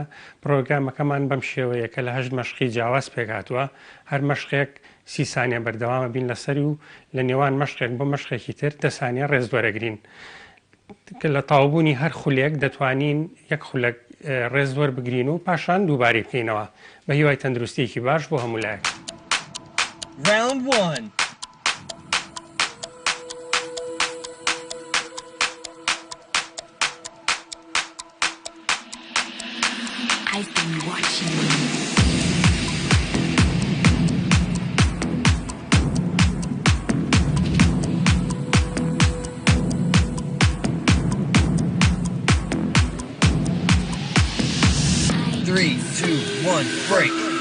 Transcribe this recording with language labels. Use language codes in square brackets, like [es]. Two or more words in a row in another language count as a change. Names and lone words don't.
[ckb] پرۆگرامەکەمان بەم شێوەیە کە لە 8 مەشقی جیاواز پێکهاتووە هەر مەشقێک 30 سانیە بەردەوامە بین لەسەری و لە نێوان مەشقێک بۆ مەشقێکی تر 10 سانیە ڕێز وەرەگرین کە لە تاوبوونی هەر خولێک دەتوانین یەک خولەک ڕێز وەربگرین و پاشان دووبارەی بکەینەوە بە هیوای تەندروستیەکی باش بۆ هەموو لایەک. [en] Round 1. I've been watching you. Three, two, one, break.